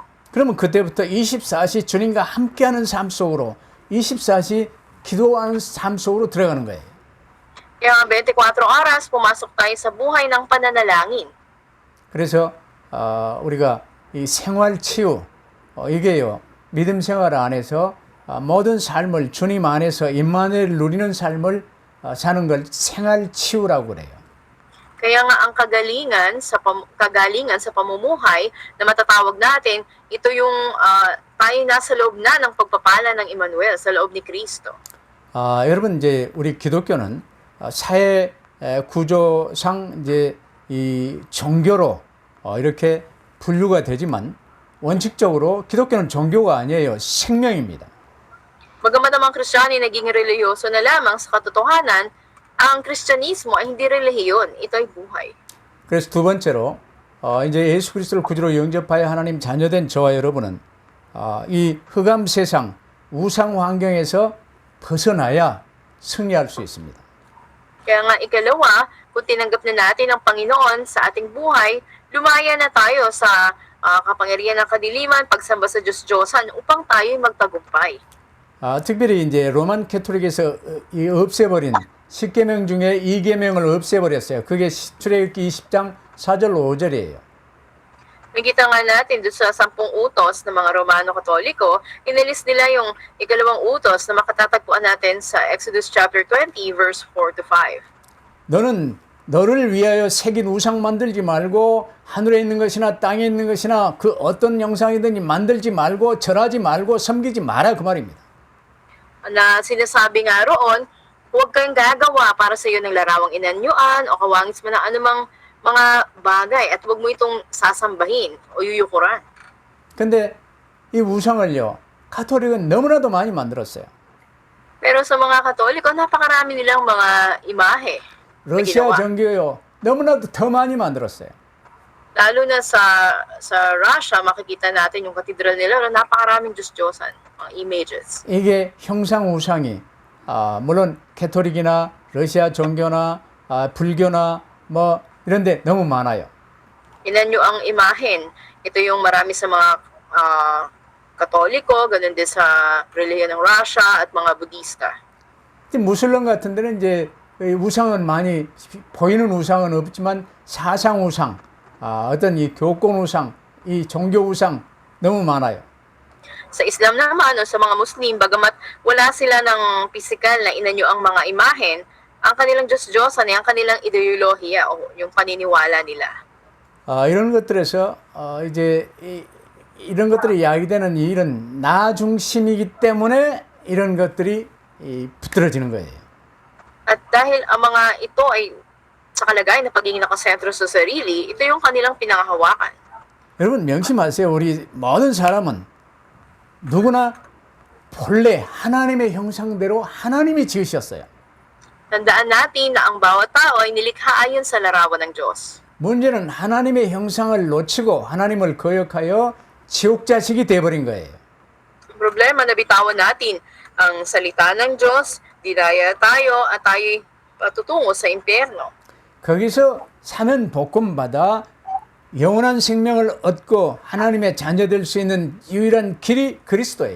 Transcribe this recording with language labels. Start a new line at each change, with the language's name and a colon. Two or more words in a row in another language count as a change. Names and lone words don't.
Korean: 그러면 그때부터 24시 주님과 함께하는 삶 속으로 24시 기도하는 삶 속으로 들어가는 거예요.
Filipino: Kaya 24 oras, pumasok tayo sa buhay ng pananalangin.
Korean: 그래서 우리가 이 생활 치유 이게요. 믿음 생활 안에서 모든 삶을 주님 안에서 임마누엘 누리는 삶을 사는 걸 생활 치유라고 그래요.
Filipino: Kaya nga ang kagalingan sa pamumuhay na matatawag natin, ito yung tayo nasa loob na ng pagpapala ng Emmanuel sa loob ni Kristo.
Korean: 여러분 이제 우리 기독교는 사회 구조상 이제 이 종교로 이렇게 분류가 되지만 원칙적으로 기독교는 종교가 아니에요. 생명입니다.
Filipino: Bagamat ang mga Kristiyano ay naging relihiyoso na lamang sa katotohanan, ang Kristyanismo ay hindi relihiyon, ito ay buhay.
Korean: 그래서 두 번째로 이제 예수 그리스도를 구주로 영접하여 하나님 자녀된 저와 여러분은 이 흑암 세상 우상 환경에서 벗어나야 승리할 수 있습니다.
Filipino: Kaya nga ikalawa, kung tinanggap na natin ang Panginoon sa ating buhay, lumaya na tayo sa kapangyarihan ng kadiliman, pagsamba sa Diyos-Diyosan upang tayo'y magtagumpay.
Korean: 특별히 이제 로만 캐토릭에서 이 없애버린 10계명 중에 2계명을 없애버렸어요. 그게 출애굽기 20장 4절 5절이에요.
Filipino: Nakita nga natin doon sa 10 utos ng mga Romano Katoliko, inalis nila yung ikalawang utos na makatatagpuan natin sa
English: Exodus chapter 20 verse 4 to 5.
Korean: 너는 너를 위하여 새긴 우상 만들지 말고 하늘에 있는 것이나 땅에 있는 것이나 그 어떤 형상이든지 만들지 말고 절하지 말고 섬기지 마라 그 말입니다.
Filipino: Na sinasabi nga roon, huwag kang gagawa para sa iyo ng larawang inanyuan o kawangis mo ng anumang mga bagay at huwag mo itong sasambahin o yuyukuran.
Korean: 근데 이 우상을요, 가톨릭은 너무나도 많이 만들었어요.
Filipino: Pero sa mga Katoliko, napakarami nilang mga imahe.
Korean: 러시아 정교요, 너무나도 더 많이 만들었어요.
Filipino: Lalo na sa Russia, makikita natin yung katedral nila, napakaraming Diyos-Diyosan, mga images.
Korean: 이게 형상 우상이 물론 가톨릭이나 러시아 종교나 불교나 뭐 이런데 너무 많아요.
Filipino: Inanyo ang imahen. Ito yung marami sa mga Katoliko, ganun din sa relihiyon ng Russia at mga Budista.
Korean: 무슬림 같은 데는 이제 우상은 많이 보이는 우상은 없지만 사상 우상, 어떤 이 교권 우상, 이 종교 우상 너무 많아요.
Filipino: Sa Islam naman o sa mga Muslim, bagamat wala sila ng pisikal na inanyo ang mga imahen, ang kanilang Diyos-Diyosan ay ang kanilang ideolohiya o yung paniniwala nila.
Korean: 이런 것들에서 이제 이런 것들이 야기되는 이런 나 중심이기 때문에 이런 것들이 붙들어지는 거예요.
Filipino: At dahil ang mga ito ay sa kalagayan na pagiging nakasentro sa sarili, ito yung kanilang pinangahawakan.
Korean: 여러분 명심하세요. 우리 모든 사람은 누구나 본래 하나님의 형상대로 하나님이 지으셨어요.
Filipino: Tandaan natin na ang bawat tao ay nilikha ayon sa larawan ng Diyos.
Korean: 문제는 하나님의 형상을 놓치고 하나님을 거역하여 지옥 자식이 돼버린 거예요.
Filipino: Ang problema na bitawan natin ang salita ng Diyos, dinaya tayo at tayo'y patutungo sa impyerno.
Korean: 거기서 사면 복음받아 영원한 생명을 얻고 하나님의 자녀 될 수 있는 유일한 길이 그리스도예요.